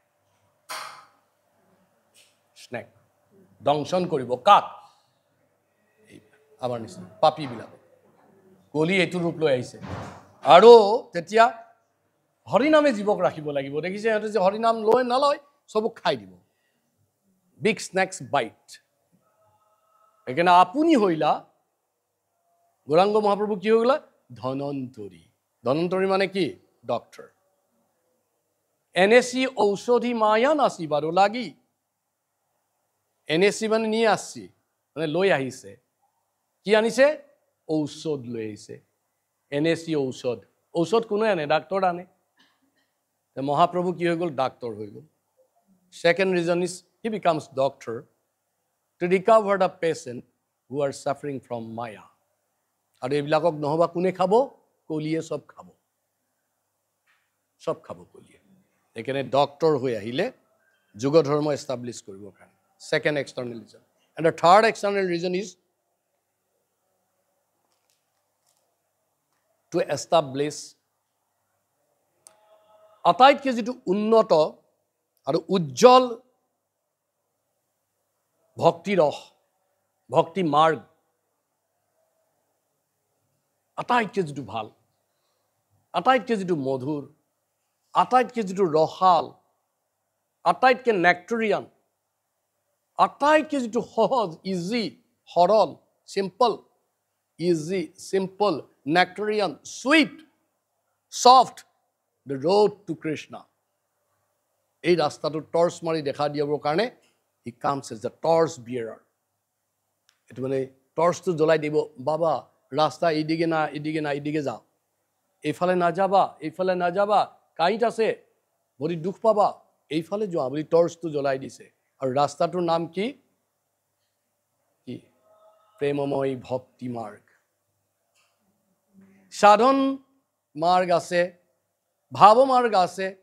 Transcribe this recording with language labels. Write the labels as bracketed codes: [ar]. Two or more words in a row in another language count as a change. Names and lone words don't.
[as] স্নেক দংশন কৰিব কাক আমাৰ নিচিনা পাপীবিলাক কলি এইটো ৰূপ লৈ আহিছে আৰু তেতিয়া হৰিনামে জীৱক ৰাখিব লাগিব দেখিছে সিহঁতে যে হৰিনাম লৈ নলয় চবক খাই দিব [en] big snakes bite [as] সেইকাৰণে আপুনি হইলা গৌৰাংগ মহাপ্ৰভু কি হৈ গলা ধনন্তৰী ধনন্তৰী মানে কি ডক্টৰ NSC ঔষধি মায়া নাচি বাৰু লাগি NSC মানে নিয়ে আসছি মানে লৈ আহিছে কি আনিছে ঔষধ লৈ আহিছে NSC ঔষধ ঔষধ কোনে আনে ডাক্তৰ আনে মহাপ্ৰভু কি হৈ গ'ল ডাক্তৰ হৈ গ'ল [en] second reason is he becomes doctor to recover the patient who are suffering from maya [as] আৰু এইবিলাকক নহবা কোনে খাব কলিয়ে সব খাব কলিয়ে এখানে ডক্টৰ হৈ আহিলে যুগ ধৰ্ম এস্টাবলিশ কৰিব কাৰণে [en] second external reason and the third external reason is to establish [as] আটাইতকৈ যেটো উন্নত আৰু উজ্জ্বল ভক্তি ৰস ভক্তি মাৰ্গ আটাইতকৈ যেটো ভাল আটাইতকৈ যেটো মধুৰ আটাইতকৈ যেটো ৰসাল আটাইতকৈ নেক্টৰিয়ান আটাইতকৈ যেটো সহজ ইজি সৰল [en] simple easy simple nectarian sweet soft the road to Krishna [as] এই ৰাস্তাটো টৰ্চ মাৰি দেখা দিবৰ কাৰণে [en] he comes as the torch bearer [as] এটো মানে টৰ্চটো জ্বলাই দিব বাবা ৰাস্তা এদিকে না এদিকে যাও এইফালে না যাবা কাইট আছে বড়ি দুখ পাবা এইফালে যোৱা বুলি টৰ্চটো জ্বলাই দিছে আৰু ৰাস্তাটোৰ নাম কি প্ৰেমময় ভক্তি মাৰ্গ সাধন মাৰ্গ আছে ভাব মাৰ্গ আছে